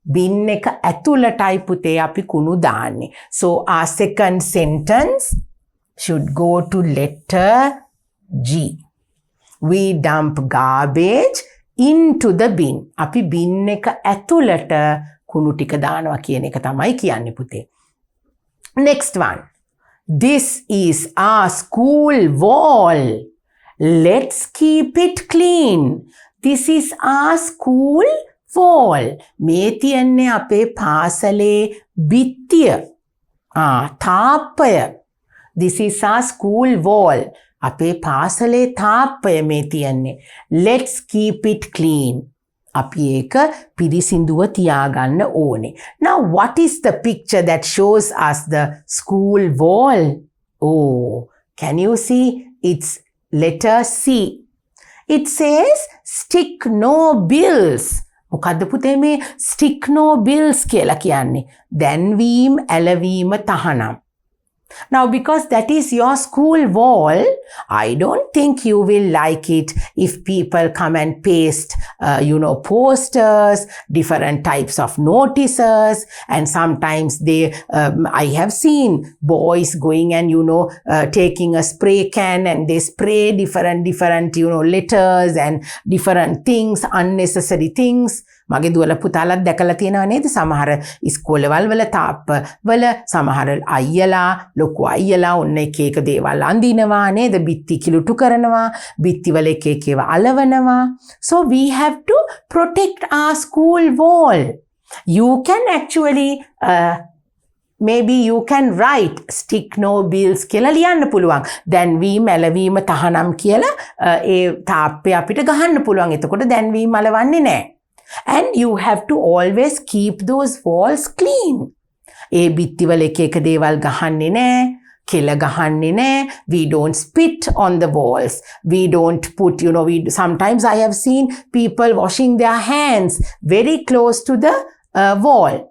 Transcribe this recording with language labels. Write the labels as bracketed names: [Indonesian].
[Sinhala] bin එක ඇතුළටයි පුතේ අපි කුණු දාන්නේ. [English] So our second sentence should go to letter G. We dump garbage into the bin. [Sinhala] අපි bin එක ඇතුළට කුණු ටික දානවා කියන එක තමයි කියන්නේ පුතේ. [English] Next one. This is our school wall. Let's keep it clean. This is our school wall. [Sinhala] මේ තියන්නේ අපේ පාසලේ බිත්තිය. තාප්පය. [English] This is our school wall. [Sinhala] අපේ පාසලේ තාප්පය මේ තියන්නේ. [English] Let's keep it clean. [Sinhala] අපි ඒක පිරිසිදුව තියාගන්න ඕනේ. [English] Now what is the picture that shows us the school wall? Oh, can you see? It's letter C. It says stick no bills. [Sinhala] මොකද්ද පුතේ මේ [English] stick no bills [Sinhala] කියලා කියන්නේ? දැන්වීම ඇලවීම තහනම්. [English] Now, because that is your school wall, I don't think you will like it if people come and paste, posters, different types of notices, and sometimes I have seen boys going and, taking a spray can and they spray different, letters and different things, unnecessary things. [Sinhala] මගේ දුවල පුතාලත් දැකලා තියෙනව නේද සමහර ඉස්කෝලවල වල තාප්ප වල සමහර අයියලා ලොකු අයියලා ඔන්න එක එක දේවල් අඳිනවා නේද බිත්ති කිලුටු කරනවා බිත්ති වල එක එක ඒවා අලවනවා. [English] So we have to protect our school wall. You can actually maybe you can write stick no bills [Sinhala] කියලා ලියන්න පුළුවන්. දැන්වීම ඇලවීම තහනම් කියලා ඒ තාප්පේ අපිට ගහන්න පුළුවන්. එතකොට දැන්වීම අලවන්නේ නැහැ. [English] And you have to always keep those walls clean. [Sinhala] ඒ බිත්තිවල එක එක දේවල් ගහන්නේ නැහැ. කෙල ගහන්නේ නැහැ. [English] We don't spit on the walls. We don't put, sometimes I have seen people washing their hands very close to the wall.